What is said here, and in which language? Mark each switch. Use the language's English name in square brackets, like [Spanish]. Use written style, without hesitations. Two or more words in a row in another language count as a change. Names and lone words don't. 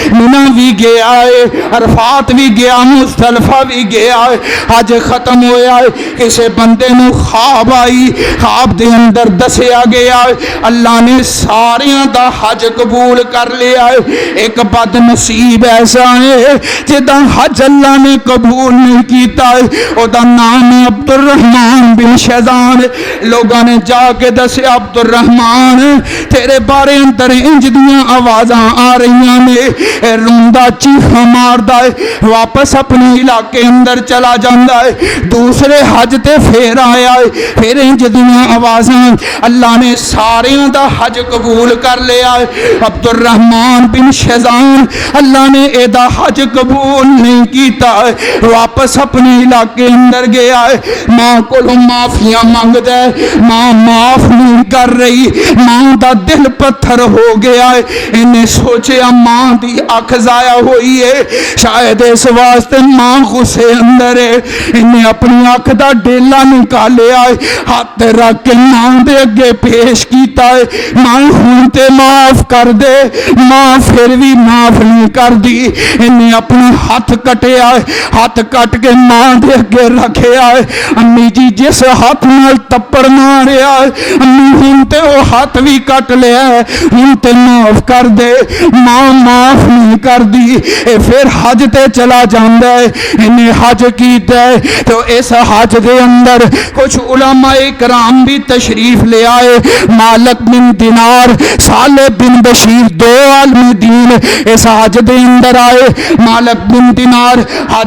[Punjabi] منی بھی گیا ہے عرفات بھی گیا مزدلفہ بھی گیا ہے حج ختم ہویا ہے کسے بندے نو خواب آئی خواب دے اندر دسیا گیا ہے اللہ نے ساریاں دا حج قبول کر لیا ہے ایک بد نصیب ایسا ہے جدا حج اللہ نے قبول نہیں کیتا ہے او دا نام عبد الرحمن بن شیزان لوگاں نے جا کے دسیا عبد الرحمن تیرے بارے اندر انج دیاں آوازاں آ رہیاں نے روندہ چیخاں ماردا ہے واپس اپنے علاقے اندر چلا جاندا ہے دوسرے حج تے پھر آیا ہے پھر انج دیاں آوازاں اللہ نے سارے دا حج قبول کر لیا ہے عبد الرحمن بن شیزان اللہ نے اے دا حج قبول نہیں کیتا ہے واپس اپنے علاقے اندر گیا ہے ماں کولوں معافیاں مانگ دے ماں معاف نہیں کر رہی ماں دا دل پتھر ہو گیا ہے انہیں سوچیا ماں دی اکھ ضائع ہوئی ہے شاید اس واسطے ماں غصے اندر ہے انہیں اپنی اکھ دا ڈیلا نکالیا ہے ہاتھ رکھ کے ماں دے اگے پیش کیتا ہے ماں ہن تے معاف کر دے ماں پھر بھی معاف نہیں کر دی انہیں اپنا ہاتھ کٹیا ہے ہاتھ کٹ کے ماں دے اگے رکھیا ہے امی جی جس ہاتھ نال تپڑ ماریا ہے امی ہن تے وہ ہاتھ بھی کٹ لیا ہے ہن تے معاف کر دے ماں معاف نہیں کر دی پھر حج تے چلا جاندا ہے انہیں حج کیتا ہے تو اس حج دے اندر کچھ علماء کرام بھی تشریف لے آئے مالک بن دینار صالح بن بشیر دو عالم دین اس حج دے اندر آئے مالک بن دینار حج